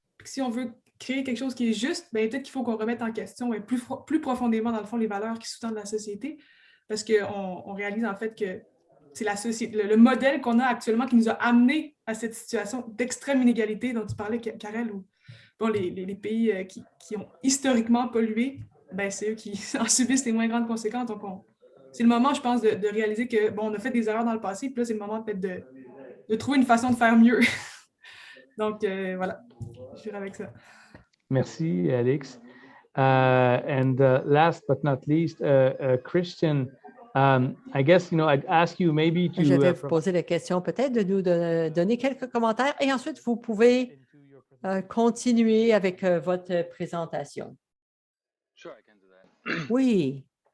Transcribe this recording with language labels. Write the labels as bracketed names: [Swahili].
[French] Puis si on veut créer quelque chose qui est juste, bien, peut-être qu'il faut qu'on remette en question plus profondément, dans le fond, les valeurs qui sous-tendent la société, parce qu'on réalise, en fait, que c'est la société, le modèle qu'on a actuellement qui nous a amenés à cette situation d'extrême inégalité dont tu parlais, Karel, où bon, les pays qui ont historiquement pollué, ben, c'est eux qui en subissent les moins grandes conséquences. Donc, c'est le moment, je pense, de réaliser que, bon, on a fait des erreurs dans le passé, puis là, c'est le moment peut-être de trouver une façon de faire mieux. Donc, voilà, je dirais avec ça. Merci, Alix. [English] And last but not least, Christian, I guess, I'd ask you maybe to... [French] Je vais vous poser la question peut-être de nous donner quelques commentaires et ensuite vous pouvez continuer avec votre présentation. Oui.